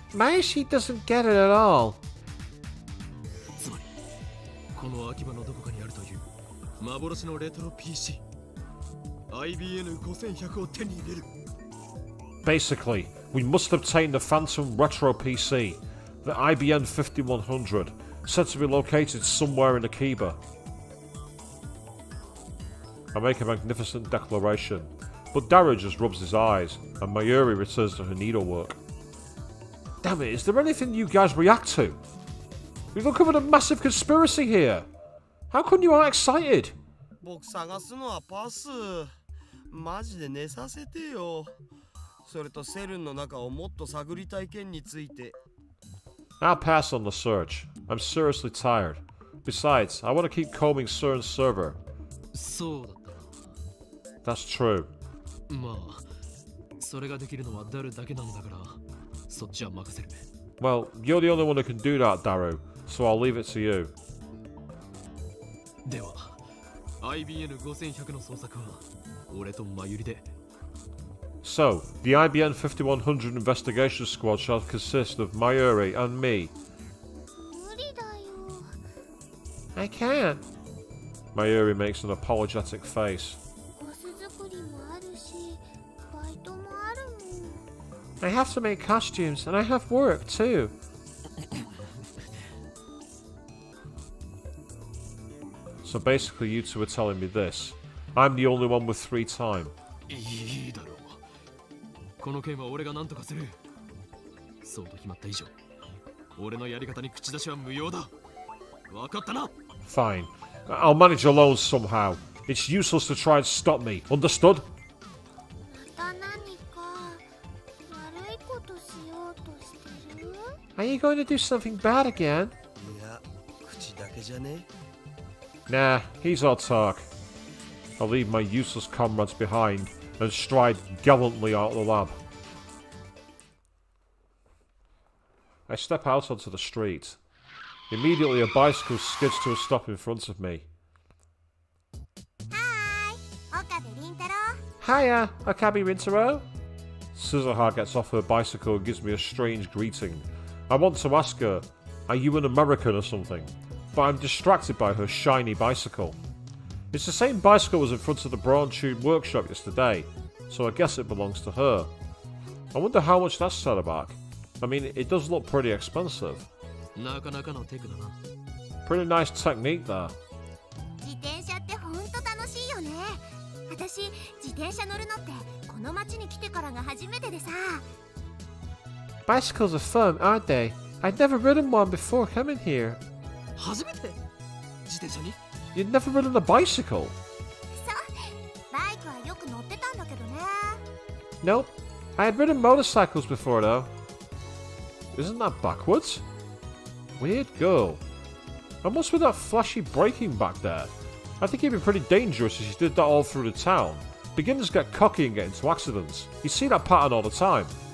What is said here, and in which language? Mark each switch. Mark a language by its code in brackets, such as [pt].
[en] Mayushi doesn't get it at all. [ja] つまりこの秋葉のどこかにあるという幻のレトロ PC IBN5100 を手に入れる。 [en] Basically, we must obtain the Phantom Retro PC, the IBN 5100, said to be located somewhere in Akiba. I make a magnificent declaration, but Daru just rubs his eyes, and Mayuri returns to her needlework. Damn it, is there anything you guys react to? We've uncovered a massive conspiracy here! How come you aren't excited? [ja] 僕探すのはパス。マジで寝させてよ。それとセルンの中をもっと探りたい件について。 [en] I'll pass on the search. I'm seriously tired. Besides, I want to keep combing CERN's server. [ja] そうだったな。 [en] That's true. [ja] まあそれができるのはダルだけなんだからそっちは任せる。 [en] Well, you're the only one who can do that, Daru, so I'll leave it to you. [ja] では IBN5100 の捜索は俺とマユリで。 [en] So, the IBN 5100 investigation squad shall consist of Mayuri and me. [ja] 無理だよ。 [en] I can't. Mayuri makes an apologetic face. [ja] ゴス作りもあるし、バイトもあるもん。 [en] I have to make costumes, and I have work too. So basically, you two are telling me this. I'm the only one with free time. [ja] いいだろう。この件は俺が何とかする。そうと決まった以上俺のやり方に口出しは無用だ。分かったな。 [en] Fine. I'll manage alone somehow. It's useless to try and stop me. Understood? [ja] また何か悪いことしようとしてる？ [en] Are you going to do something bad again? [ja] いや、口だけじゃね。 [en] Nah, he's autark. I'll leave my useless comrades behind and stride gallantly out of the lab. I step out onto the street. Immediately, a bicycle skids to a stop in front of me. [ja] はーい、岡部倫太郎。 [en] Hiya, Akabi Rintaro. Scissorha gets off her bicycle and gives me a strange greeting. I want to ask her, are you an American or something? But I'm distracted by her shiny bicycle. It's the same bicycle as in front of the Brawn Tube workshop yesterday, so I guess it belongs to her. I wonder how much that's set her back. I mean, it does look pretty expensive. [ja] なかなかのテクだな。 [en] Pretty nice technique there. [ja] 自転車ってほんと楽しいよね。私、自転車乗るのってこの町に来てからが初めてでさ。 [en] Bicycles are fun, aren't they? I'd never ridden one before coming here. [ja] 初めて自転車に？ [en] You'd never ridden a bicycle? [ja] そう、バイクはよく乗ってたんだけどね。 [en] Nope. I had ridden motorcycles before, though. Isn't that backwards? Weird girl. And what's with that flashy braking back there? I think it'd be pretty dangerous if she did that all through the town. Beginners get cocky and get into accidents. You see that pattern all the time.